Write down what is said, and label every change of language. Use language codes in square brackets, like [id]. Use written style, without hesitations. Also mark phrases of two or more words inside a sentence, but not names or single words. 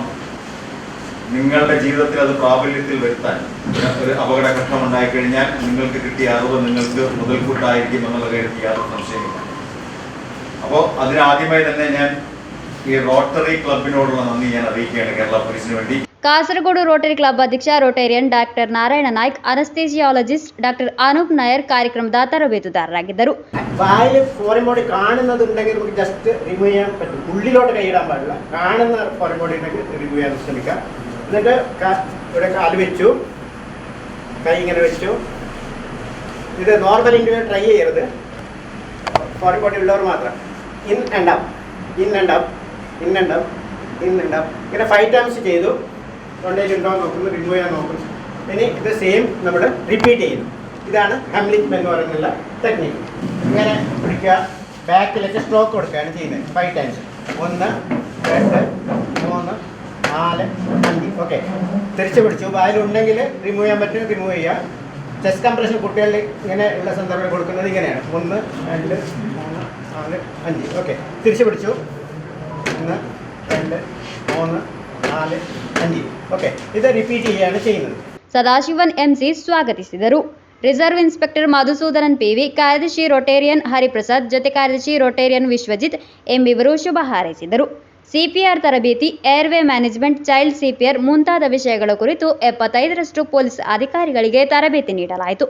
[ml] നിങ്ങളുടെ ജീവിതത്തിൽ അത് പ്രാബല്യത്തിൽ വരുത്താൻ ഒരു അപകടഘട്ടം ഉണ്ടായിക്കഴിഞ്ഞാൽ നിങ്ങൾക്ക് കിട്ടിയ അറിവ് നിങ്ങൾക്ക് മുതൽക്കൂട്ടായിരിക്കും എന്നുള്ള കാര്യത്തിൽ യാതൊരു സംശയമില്ല. അപ്പോൾ അതിനാദ്യമായി തന്നെ ഞാൻ ഈ റോട്ടറി ക്ലബിനോടുള്ള നന്ദി ഞാൻ അറിയിക്കുകയാണ് കേരള പോലീസിന് വേണ്ടി. [kn] ಕಾಸರಗೋಡು ರೋಟರಿ ಕ್ಲಬ್ ಅಧ್ಯಕ್ಷ ರೋಟೇರಿಯನ್ ಡಾಕ್ಟರ್ ನಾರಾಯಣ ನಾಯ್ಕ್, [en] anesthesiologist doctor [kn] ಅನೂಪ್ ನಾಯರ್ ಕಾರ್ಯಕ್ರಮದ ತರಬೇತುದಾರರಾಗಿದ್ದರು. [ml] വായിൽ [en] foreign body [ml] കാണുന്നതുണ്ടെങ്കിൽ നമുക്ക് [en] just remove [ml] ചെയ്യാൻ പറ്റും. ഉള്ളിലോട്ട് കൈയിടാൻ പാടില്ല. കാണുന്ന [en] foreign body [ml] ഉണ്ടെങ്കിൽ റിമൂവ് ചെയ്യാൻ ശ്രമിക്കാം. എന്നിട്ട് ഇവിടെ കാല് വെച്ചു, കൈ ഇങ്ങനെ വെച്ചു. ഇത് [en] normal individual try [ml] ചെയ്യരുത്. [en] foreign body [ml] ഉള്ളവർ മാത്രം. [en] in and up, in and up, in and up, in and up. [ml] ഇങ്ങനെ 5 ടൈംസ് ചെയ്തു. തൊണ്ടയിൽ ഉണ്ടോ നോക്കുന്നു, റിമൂവ് ചെയ്യാൻ നോക്കുന്നു. ഇനി ഇത് സെയിം നമ്മൾ റിപ്പീറ്റ് ചെയ്യുന്നു. ഇതാണ് ഹെംലിക് എന്ന് പറയുന്നുള്ള ടെക്നിക്ക്. ഇങ്ങനെ പിടിക്കുക, ബാക്കിലേക്ക് സ്ട്രോക്ക് കൊടുക്കുകയാണ് ചെയ്യുന്നത് 5 ടൈംസ്. 1 2 3 4 5. ഓക്കെ, തിരിച്ചു പിടിച്ചു. വായിലുണ്ടെങ്കിൽ റിമൂവ് ചെയ്യാൻ പറ്റും, റിമൂവ് ചെയ്യുക. [en] chest compression [ml] കുട്ടികളിൽ ഇങ്ങനെ ഉള്ള സന്ദർഭം കൊടുക്കുന്നത് ഇങ്ങനെയാണ്. 1 2 3 4 5. ഓക്കെ, തിരിച്ചു പിടിച്ചു. 1 2 3 4 5. ഓക്കെ, ഇത് റിപ്പീറ്റ് ചെയ്യുകയാണ് ചെയ്യുന്നത്. [kn] ಸದಾಶಿವನ್ ಎಂಸಿ ಸ್ವಾಗತಿಸಿದರು. [en] reserve inspector [kn] ಮಧುಸೂದನನ್ ಪಿವಿ, ಕಾರ್ಯದರ್ಶಿ ರೊಟೇರಿಯನ್ ಹರಿಪ್ರಸಾದ್, ಜೊತೆ ಕಾರ್ಯದರ್ಶಿ ರೊಟೇರಿಯನ್ ವಿಶ್ವಜಿತ್ ಎಂಬಿವರು ಶುಭ ಹಾರೈಸಿದರು. ಸಿಪಿಆರ್ ತರಬೇತಿ, [en] airway management, child CPR [kn] ಮುಂತಾದ ವಿಷಯಗಳ ಕುರಿತು 75ರಷ್ಟು ಪೊಲೀಸ್ ಅಧಿಕಾರಿಗಳಿಗೆ ತರಬೇತಿ ನೀಡಲಾಯಿತು.